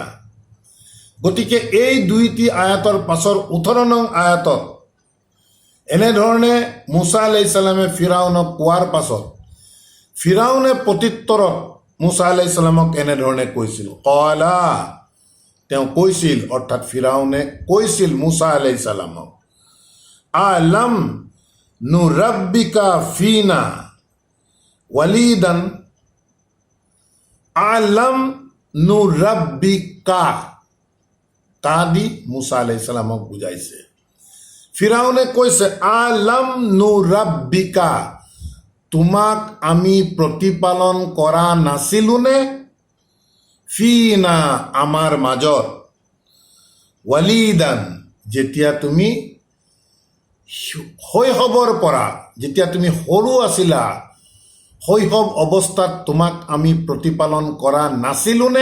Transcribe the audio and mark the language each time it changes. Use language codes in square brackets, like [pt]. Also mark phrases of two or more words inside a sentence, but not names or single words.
[as] গতিকে এই দুইটি আয়াতৰ পাছৰ 18 নং আয়াতত এনেধৰণে মুছা [ar] عليه السلام [as] ফিৰাউনক কোৱাৰ পাছত ফিৰাউনে প্ৰত্যুত্তৰত মুছা [ar] عليه السلام [as] এনেধৰণে কৈছিল, ক্বালা, তেওঁ কৈছিল, অৰ্থাৎ ফিৰাউনে কৈছিল মুছা [ar] عليه السلام, ألم نربك فينا وليدا, ألم نربك, [as] কা দি মুছা [ar] عليه السلام বুজাইছে। [as] ফিৰাউনে কৈছে [ar] ألم نربك, [as] তোমাক আমি প্ৰতিপালন কৰা নাছিলোনে ফিনা, আমাৰ মাজত, ৱালিদান, যেতিয়া তুমি শৈশৱৰ পৰা, যেতিয়া তুমি সৰু আছিলা, শৈশৱ অৱস্থাত তোমাক আমি প্ৰতিপালন কৰা নাছিলোনে?